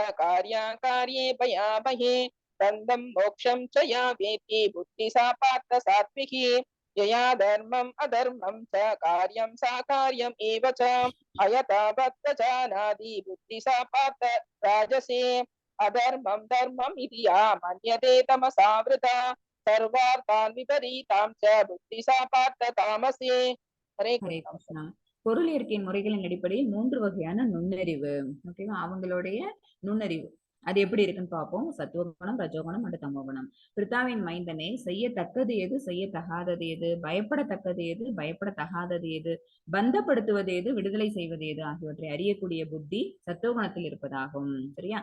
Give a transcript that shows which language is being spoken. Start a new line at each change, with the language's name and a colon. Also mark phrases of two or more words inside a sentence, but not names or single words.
Sanskrit: कार्याकार्ये भयामहे बन्धं मोक्षं च या वेत्ति बुद्धि सा पार्थ सात्विकी यया धर्मम् अधर्मं च कार्यं सा कार्यम् एव च अयथावत् जानाति बुद्धि सा पार्थ राजसे अधर्मं धर्मम् इति या मन्यते तमसावृता सर्वार्थान् विपरीतां च बुद्धि सा पार्थ तामसे. हरे ஹரே कृष्ण. கிருஷ்ணா.
Tamil: பொருள் இயற்கையின் முறைகளின் அடிப்படையில் 3 வகையான நுண்ணறிவு, ஓகேவா? அவங்களுடைய நுண்ணறிவு அது எப்படி இருக்குன்னு பார்ப்போம். சத்துவகுணம், ரஜோகுணம் மற்றும் தமோகுணம். பிரித்தாவின் மைந்தனே, செய்யத்தக்கது எது, செய்யத்தகாதது எது, பயப்படத்தக்கது எது, பயப்படத்தகாதது எது, பந்தப்படுத்துவது எது, விடுதலை செய்வது எது ஆகியவற்றை அறியக்கூடிய புத்தி சத்துவகுணத்தில் இருப்பதாகும், சரியா?